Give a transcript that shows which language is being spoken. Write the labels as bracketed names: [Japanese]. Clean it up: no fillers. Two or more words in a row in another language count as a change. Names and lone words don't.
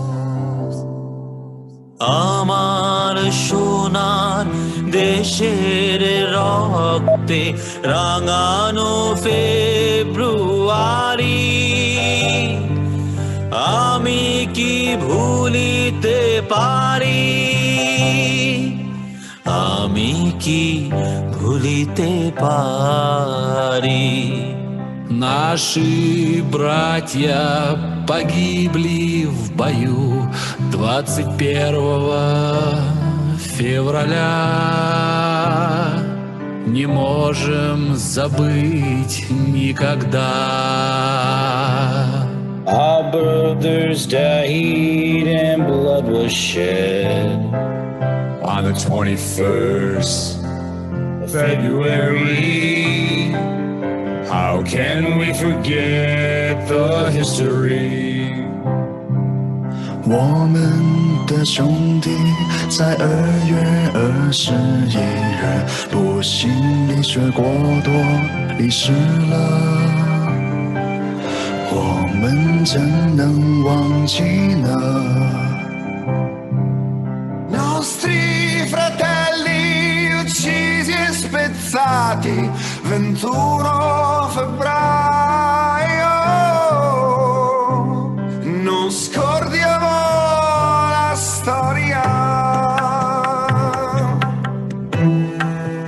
[Bangla] আমার সোনার দেশের রক্তে রাঙানো ফেব্রুয়ারি আমি কি ভুলিতে পারি. আমি কি ভুলিতে পারি. [Russian] Наши братья погибли в бою 21 февраля. Не можем забыть никогда. [English] Our brothers died and blood was shed On the 21st of February. How can we forget the history? [Chinese] 我们的兄弟在2月21日不幸离血过多离世了，我们怎能忘记呢？ [Italian] Nostri fratelli uccisi e spezzati 21 febbraio. Non scordiamo la storia.